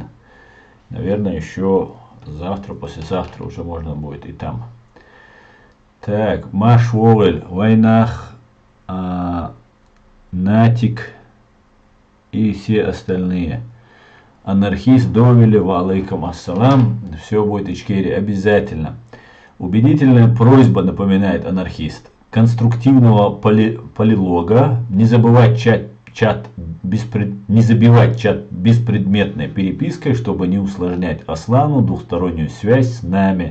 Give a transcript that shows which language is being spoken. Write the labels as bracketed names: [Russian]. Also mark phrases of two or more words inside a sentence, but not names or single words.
[Russian] Наверное, еще завтра, послезавтра уже можно будет и там. Так, Маш Вовель, Войнах, Натик и все остальные. Анархист Довели, [Arabic] وعليكم السلام. [Russian] Все будет Ичкерия обязательно. Убедительная просьба, напоминает анархист, конструктивного полилога, не забывать не забивать чат беспредметной перепиской, чтобы не усложнять Аслану двухстороннюю связь с нами.